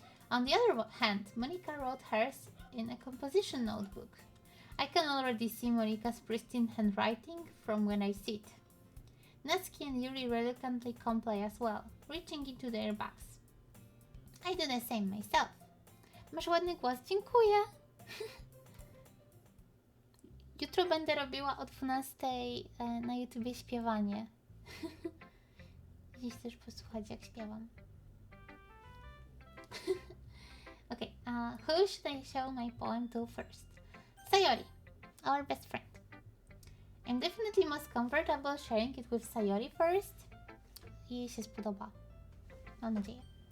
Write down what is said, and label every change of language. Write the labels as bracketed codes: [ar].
[en] On the other hand, Monica wrote hers in a composition notebook. I can already see Monica's pristine handwriting from when I sit. Natsuki and Yuri reluctantly comply as well, reaching into their bags. I do the same myself. [pl] Masz ładny głos, dziękuję! Jutro będę robiła o 12 na YouTubie śpiewanie. Dziś też posłuchać jak śpiewam. [en] Okay, who should I show my poem to first? Sayori, our best friend. I'm definitely most comfortable sharing it with Sayori first. [pl] Jej się spodoba. Mam nadzieję.